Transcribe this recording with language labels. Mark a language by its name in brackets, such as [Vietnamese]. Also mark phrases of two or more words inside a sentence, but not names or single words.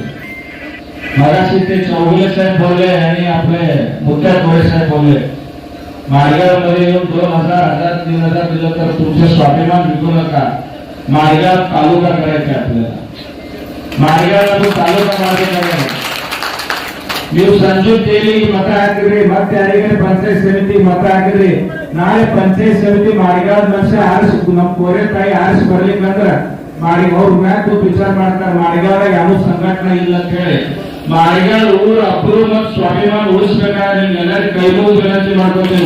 [Marathi] मगाशी ते चौगुले साहेब बोलले आणि आपले मुद्दा गोळे साहेब बोलले, माडगाव मध्ये येऊन 2,000, 3,000 दिलं तर तुमचं स्वाभिमान विकू नका. माडगाव तालुका करायचा आपल्याला, माडगावला तालुका मार्ग [Kannada] ನೀವು ಸಂಜು ತೇಲಿ ಮತ ಹಾಕಿದ್ರಿ, ಮತ್ತೆ ಯಾರಿಗೆ ಪಂಚಾಯತ್ ಸಮಿತಿ ಮತ ಹಾಕಿದ್ರಿ, ನಾಳೆ ಪಂಚಾಯತ್ ಸಮಿತಿ ಮಾಡಿಗಾದ ಮನುಷ್ಯ ಆರಿಸಿ ನಮ್ ಕೋರೆ ತಾಯಿ ಆರಿಸಿ ಬರ್ಲಿಕ್ಕಂದ್ರ ಮಾಡಿ ಅವ್ರ ಮ್ಯಾಕ್ ವಿಚಾರ ಮಾಡ್ತಾರೆ, ಮಾಡಿಗಾದಾಗ ಯಾವ ಸಂಘಟನೆ ಇಲ್ಲ ಅಂತ ಹೇಳಿ. ಮಾಡಿಗಾದ ಊರ ಅಬ್ರು ಮತ್ತು ಸ್ವಾಭಿಮಾನ ಉಳಿಸ್ಬೇಕಾದ್ರೆ ನಿಮ್ಗೆಲ್ಲರಿಗೂ ಕೈ ಮುಗಿದು ವಿನಂತಿ ಮಾಡ್ಕೊತೀವಿ.